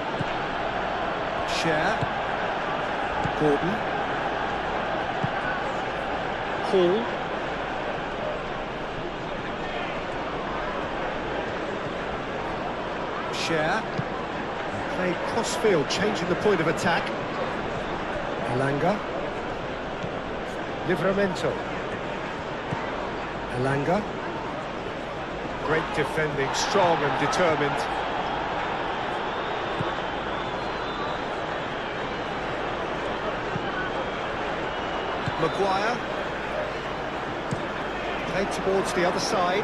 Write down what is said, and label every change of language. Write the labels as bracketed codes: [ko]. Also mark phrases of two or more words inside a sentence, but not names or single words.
[en] Share. Gordon. Paul. Share. Played cross-field, changing the point of attack. Elanga. Livramento. Elanga. Great defending, strong and determined. Maguire. Played towards the other side.